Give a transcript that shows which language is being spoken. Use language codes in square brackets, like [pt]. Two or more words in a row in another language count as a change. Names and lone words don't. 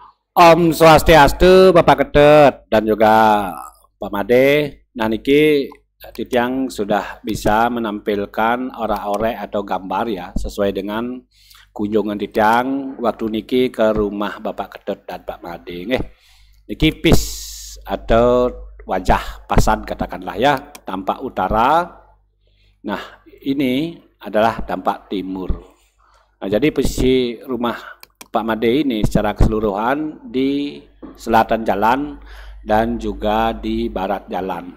[id] Om Swastiastu, Bapak Ketut dan juga Pak Made. Nah niki Titiang sudah bisa menampilkan ora-ore atau gambar ya sesuai dengan kunjungan Titiang waktu niki ke rumah Bapak Ketut dan Pak Made. Niki pis atau wajah pasan katakanlah ya, tampak utara. Nah ini adalah tampak timur. Nah jadi posisi rumah Pak Made ini secara keseluruhan di selatan jalan dan juga di barat jalan.